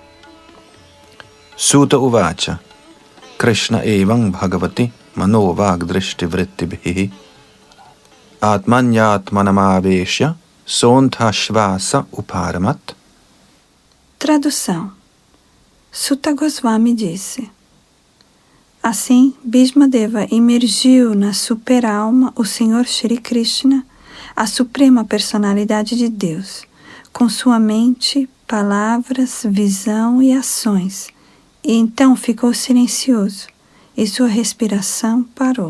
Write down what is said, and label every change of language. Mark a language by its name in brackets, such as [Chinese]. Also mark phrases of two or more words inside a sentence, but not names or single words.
[Sanskrit] सूत उवाच कृष्ण एवम् भगवति मनोवाग् दृष्टि वृत्तिभिहि आत्मन्यात्मानमावेश्य सोन्तश्वास उपरमत्. [Portuguese] Tradução. Suta Goswami disse: assim, Bhishmadeva imergiu na superalma o Senhor Shri Krishna, a suprema personalidade de Deus, com sua mente, palavras, visão e ações, e então ficou silencioso, e sua respiração parou.